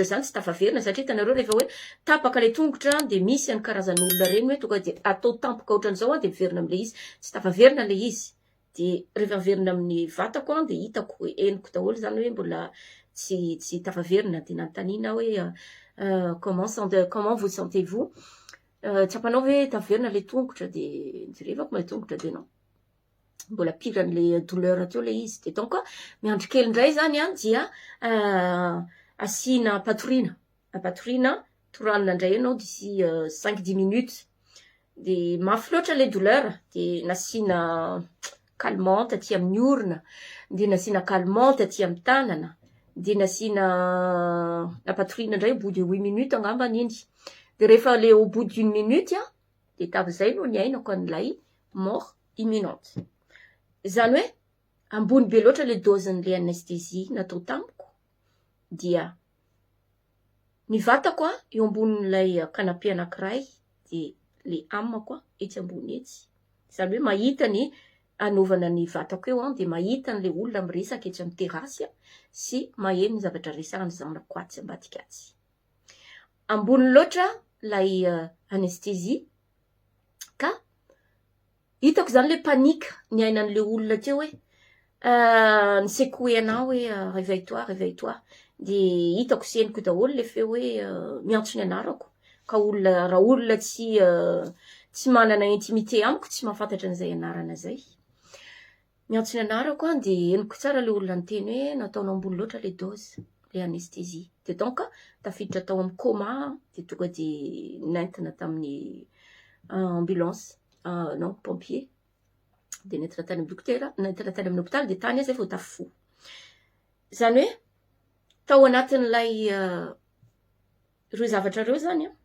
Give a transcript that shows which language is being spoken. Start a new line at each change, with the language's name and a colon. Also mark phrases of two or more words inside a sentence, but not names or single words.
Malagasy: zany tsy tafaverina satria hitanareo rehefa hoe tapaka le tongotra de misy any karazan'olona reny hoe tonga de atao tampoka ohatran'izao de miverina am'le izy tsy tafaverina le izy de rehefa verina amin'ny vatako de hitako hoe henoko daholo zany hoe mbola tsy tafaverina de nanontaniana hoe
French: comment vous sentez-vous
Malagasy: tsy ampanao hoe tafaverina le tongotra de jerevako le tongotra de non mbola piran'le douleur teo le izy de donc miandro kely indray zany dia asina patorina toranina indray anao
French: d'ici 5-10 minutes
Malagasy: de mafy loatra le douleur de nasina calmante aty amin'ny orona de nasina calmante aty amin'ny tanana de nasina patorina indray
French: au bout de 8 minutes
Malagasy: angambany iny de rehefa le
French: au bout d'une minute
Malagasy: de tavizay no ny ainako an'ilay
French: mort imminente
Malagasy: zany hoe ambony be loatra le dozin'le anesthésie natao tamiko dia ny vatako eo ambonin'ilay canapé anankiray de le amako etsy ambony etsy zany hoe mahita ny anaovana ny vatako eo de mahita n'le olona miresaka etsy amin'ny terasy sy maheno ny zavatra resahany zanako atsy ambadika atsy ambony loatra lay anesthésie ka hitako zany le panika ny ainan'le olona teo hoe ny secoué anao hoe réveille-toi de hitako sy henoko daholo le feo hoe miantso ny anarako ka olona raha olona tsy manana intimité amiko tsy mahafantatra an'izay anarana zay miantso ny anarako de henoko tsara le olona nyteny hoe nataonao ambony loatra le dose le anesthésie de donc tafiditra tao amin'ny coma de tonga de nentina tamin'ny ambulance non pompier de nentina tany amin'ny dokotera nentina tany amin'ny hôpitaly de tany zay vao tafo zany hoe tao anatin'ilay reo zavatra reo zany